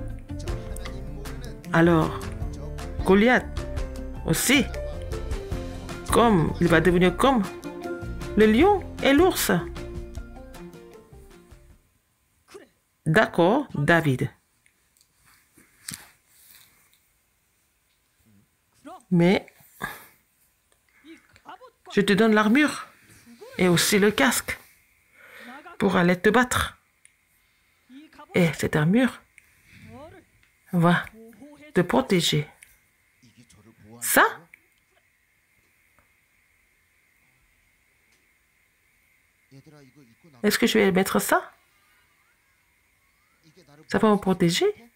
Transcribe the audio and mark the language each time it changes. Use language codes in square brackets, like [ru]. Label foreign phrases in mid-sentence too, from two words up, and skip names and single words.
[fr] Alors, Goliath aussi, comme il va devenir comme le lion et l'ours. D'accord, David. Mais [ko] 이 갑옷과 [fr] je te donne l'armure et aussi le casque [ko] 나가 [fr] pour aller te battre. [ko] 이 갑옷 [fr] Et cette armure [ko] 너를 [fr] va [ko] 보호해 [fr] te protéger. [ko] 이게 저를 보호하는 [fr] Ça, [ko] 얘들아 이거 입고 나가. [fr] est-ce que je vais mettre ça? [ko] 이게 나를 [fr] Ça va me protéger?